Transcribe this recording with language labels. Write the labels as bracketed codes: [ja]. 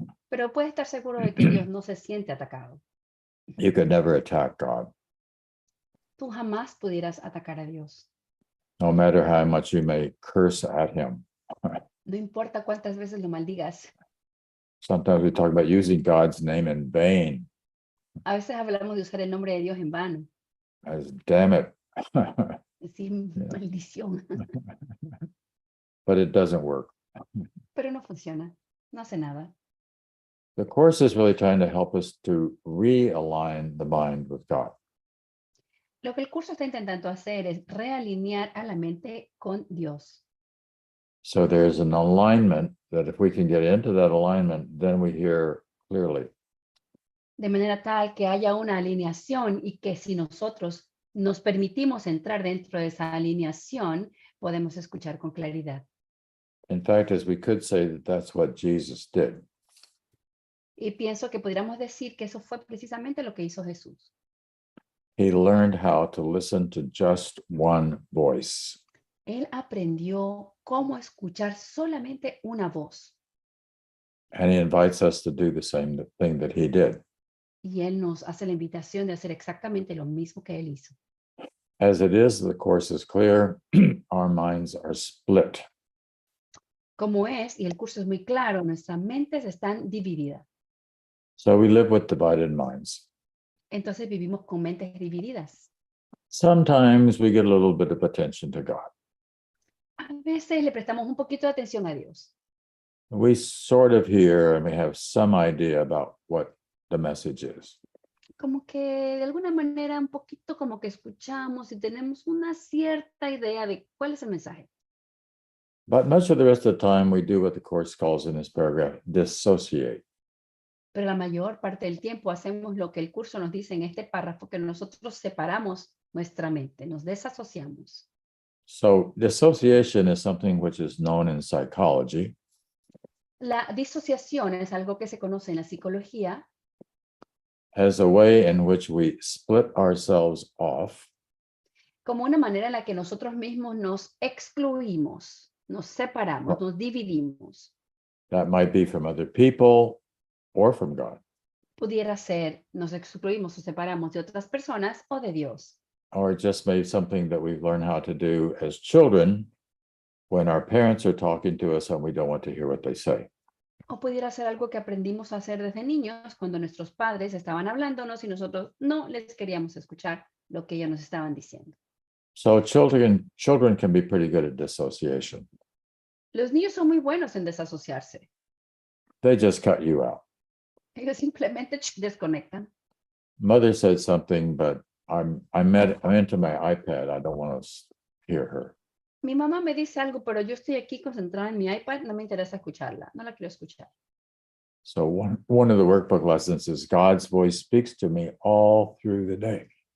[es] Pero puedes estar seguro de que Dios no se siente atacado. [en] You could never attack God, [es] Tú jamás pudieras atacar a Dios. [en] no matter how much you may curse at him. [es] No importa cuántas veces lo maldigas. [en] Sometimes we talk about using God's name in vain, [es] A veces hablamos de usar el nombre de Dios en vano. [en] as damn it. [es] Decir maldición. [en] But it doesn't work. [es] Pero no funciona. No hace nada. [en] The Course is really trying to help us to realign the mind with God. [es] Lo que el curso está intentando hacer es realinear a la mente con Dios. [en] So there's an alignment that if we can get into that alignment, then we hear clearly. [es] De manera tal que haya una alineación y que si nosotros nos permitimos entrar dentro de esa alineación, podemos escuchar con claridad. [en] In fact, as we could say that that's what Jesus did. [es] Y pienso que podríamos decir que eso fue precisamente lo que hizo Jesús. [en] He learned how to listen to just one voice. [es] Él aprendió cómo escuchar solamente una voz. [en] And he invites us to do the same thing that he did. [es] Y Él nos hace la invitación de hacer exactamente lo mismo que Él hizo. [en] As it is, the Course is clear, our minds are split. [es] Como es, y el curso es muy claro, nuestras mentes están divididas. [en] So we live with divided minds. [es] Entonces vivimos con mentes divididas. [en] Sometimes we get a little bit of attention to God. [es] A veces le prestamos un poquito de atención a Dios. [en] We sort of hear and we have some idea about what the message is. [es] Como que de alguna manera un poquito como que escuchamos y tenemos una cierta idea de cuál es el mensaje. [en] But much of the rest of the time, we do what the Course calls in this paragraph, dissociate. [es] Pero la mayor parte del tiempo hacemos lo que el curso nos dice en este párrafo, que nosotros separamos nuestra mente, nos desasociamos. [en] So dissociation is something which is known in psychology [es] La disociación es algo que se conoce en la psicología [en] as a way in which we split ourselves off [es] como una manera en la que nosotros mismos nos excluimos, nos separamos, nos dividimos. [en] that might be from other people or from God. [es] Pudiera ser, nos excluimos o separamos de otras personas o de Dios. [en] Or it just may be something that we've learned how to do as children when our parents are talking to us and we don't want to hear what they say. [es] O pudiera ser algo que aprendimos a hacer desde niños cuando nuestros padres estaban hablándonos y nosotros no les queríamos escuchar lo que ellos nos estaban diciendo. [en] So children can be pretty good at dissociation. [es] Los niños son muy buenos en desasociarse. [en] They just cut you out. [es] Ellos simplemente desconectan. [en] Mother said something, but I'm into my iPad. I don't want to hear her. [es] Mi mamá me dice algo, pero yo estoy aquí concentrada en mi iPad, no me interesa escucharla, no la quiero escuchar. [en] So one of the workbook lessons is God's voice speaks to me all through the day.